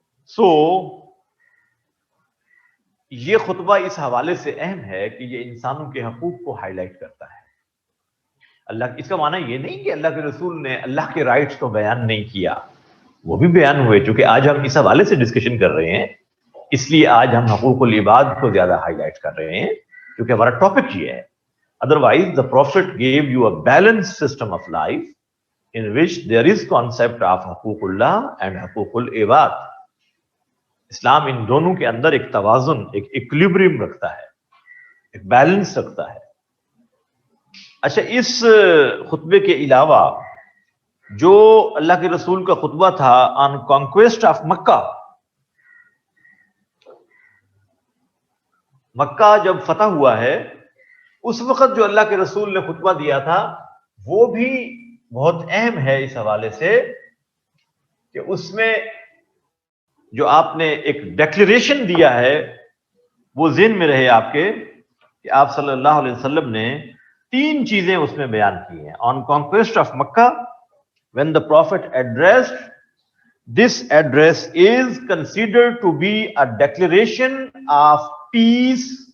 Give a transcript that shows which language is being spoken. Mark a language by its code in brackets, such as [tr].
[ur] So یہ خطبہ اس حوالے سے اہم ہے کہ یہ انسانوں کے حقوق کو ہائی لائٹ کرتا ہے. اللہ، اس کا معنی یہ نہیں کہ اللہ کے رسول نے اللہ کے رائٹس کو بیان نہیں کیا، وہ بھی بیان ہوئے. چونکہ آج ہم اس حوالے سے ڈسکشن کر رہے ہیں، اس لیے آج ہم حقوق العباد کو زیادہ ہائی لائٹ کر رہے ہیں، کیونکہ ہمارا ٹاپک یہ ہے. [en] Otherwise, the Prophet gave you a balanced system of life in which there is concept of حقوق and حقوق العباد. [ur] اسلام ان دونوں کے اندر ایک توازن، ایک ایکولیبریم رکھتا ہے، ایک بیلنس رکھتا ہے. اچھا، اس خطبے کے علاوہ جو اللہ کے رسول کا خطبہ تھا [en] on conquest of Mecca, [ur] مکہ جب فتح ہوا ہے اس وقت جو اللہ کے رسول نے خطبہ دیا تھا وہ بھی بہت اہم ہے اس حوالے سے کہ اس میں جو آپ نے ایک ڈیکلیریشن دیا ہے وہ ذہن میں رہے آپ کے، کہ آپ صلی اللہ علیہ وسلم نے 3 چیزیں اس میں بیان کی ہیں. [en] On conquest of Mecca, when the Prophet addressed, this address is considered to be a declaration of peace.